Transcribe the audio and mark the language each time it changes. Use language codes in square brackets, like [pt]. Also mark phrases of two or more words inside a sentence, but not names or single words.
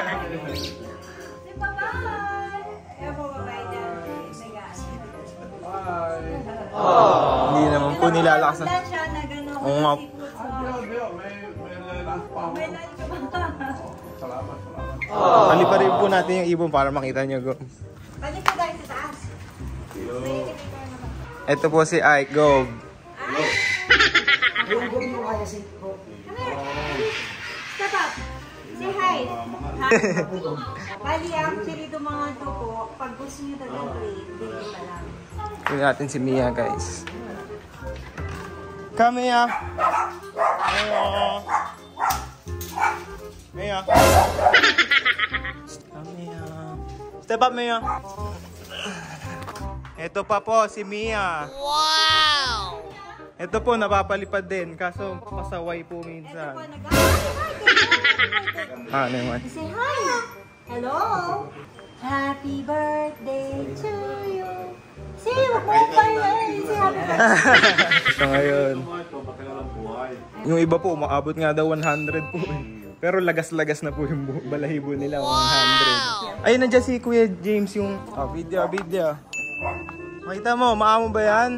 [tl] Hindi naman po nilalakasan. Oo nga. Hali pa rin po natin yung ibon para makita nyo. [en] Go. [tl] Balik ko tayo sa taas. Ito po si Ike. Go. [en] Step up. Say hi. [tl] Bali, actually, itong mga ito po, pag gusto nyo talagang grade, hindi pa lang. Tingnan natin si Mia, guys. [en] Come, Mia. Mia. Come, Mia. Step up, Mia. [tl] Ito pa po, si Mia. Wow! Ito po, napapalipad din. Kaso, pasaway po minsan. Ano naman? [en] Say hi. Hello. Happy birthday to you. See, [tl] wag mo pa yun. [en] Say happy birthday. [tl] So ngayon, yung iba po, umaabot nga daw 100 po eh. Pero lagas-lagas na po yung balahibo nila, 100. Ayun, nandiyan si Kuya James yung video. Makita mo, maamo ba yan?